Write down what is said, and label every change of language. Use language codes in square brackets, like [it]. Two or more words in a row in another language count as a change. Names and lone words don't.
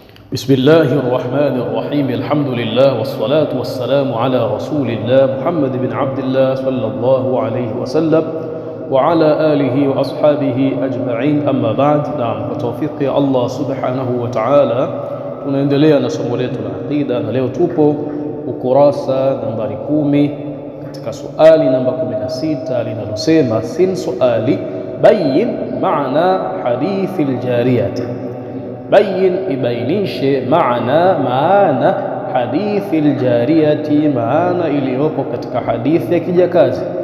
[ar] بسم الله الرحمن الرحيم. الحمد لله والصلاة والسلام على رسول الله محمد بن عبد الله صلى الله عليه وسلم وعلى آله وأصحابه أجمعين. أما بعد. نعم, بتوفيق الله سبحانه وتعالى [sw] tunaendelea na somo letu la aqida, na leo tupo ukurasa nambari 10 katika suali namba 16 linalosema [ar] س سؤال بين معنى حديث الجارية. [sw] Bayin, ibainishe [ar] معنى حديث الجارية, [sw] maana iliyopo katika hadithi ya kijakazi.